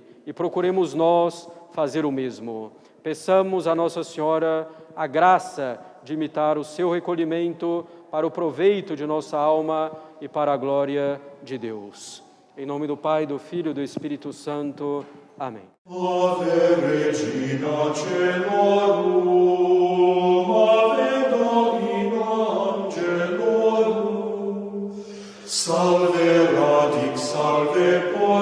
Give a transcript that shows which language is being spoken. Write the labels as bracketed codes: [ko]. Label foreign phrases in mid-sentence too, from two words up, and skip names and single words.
[pt] E procuremos nós fazer o mesmo. Peçamos a Nossa Senhora a graça de imitar o seu recolhimento para o proveito de nossa alma e para a glória de Deus. Em nome do Pai, do Filho e do Espírito Santo. Amém. [la] Ave Regina Caelorum, Ave Domina Angelorum, Salve radix, salve